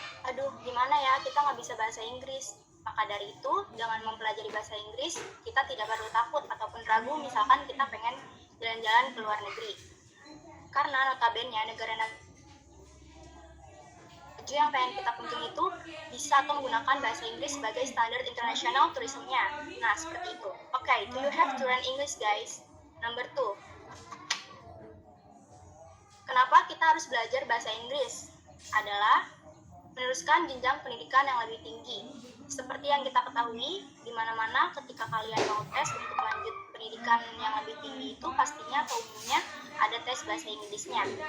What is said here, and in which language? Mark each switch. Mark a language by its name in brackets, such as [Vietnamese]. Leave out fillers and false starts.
[Indonesian] Aduh, gimana ya, kita nggak bisa bahasa Inggris. Maka dari itu, dengan mempelajari bahasa Inggris, kita tidak perlu takut ataupun ragu misalkan kita pengen jalan-jalan ke luar negeri. Karena notabene negara yang pengen kita kunjungi itu bisa atau menggunakan bahasa Inggris sebagai standar internasional turismenya. Nah, seperti itu. [English] Okay, do you have to learn English, guys? Number 2. [Indonesian] Kenapa kita harus belajar bahasa Inggris? Adalah meneruskan jenjang pendidikan yang lebih tinggi. Seperti yang kita ketahui, di mana-mana ketika kalian mau tes untuk lanjut pendidikan yang lebih tinggi itu pastinya atau umumnya ada tes bahasa Inggrisnya.